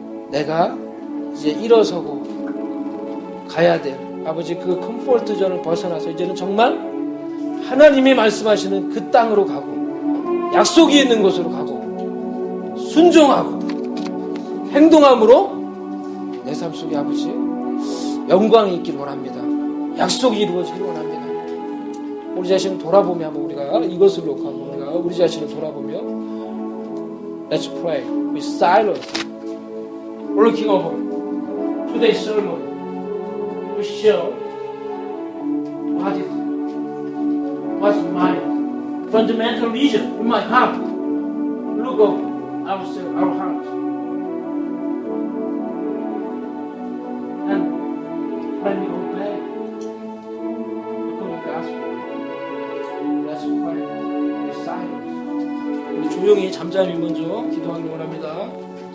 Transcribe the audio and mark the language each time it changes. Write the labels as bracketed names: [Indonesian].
[Korean] 내가 이제 일어서고 가야 될 아버지 그 컴포트 존을 벗어나서 이제는 정말 하나님이 말씀하시는 그 땅으로 가고 약속이 있는 곳으로 가고 순종하고 행동함으로 내 삶 속에 아버지 영광이 있길 원합니다. 약속이 이루어지길 원합니다. 우리 자신을 돌아보며 한번 우리가 이것을 놓고 우리가 우리 자신을 돌아보며 [English] Let's pray with silence. Looking over today's sermon to show what's my fundamental reason in my heart. Look over ourselves, our heart. And when we go back, become the gospel. Let's pray with silence. [Korean] 우리 조용히 잠잠히 먼저 기도하기 원합니다.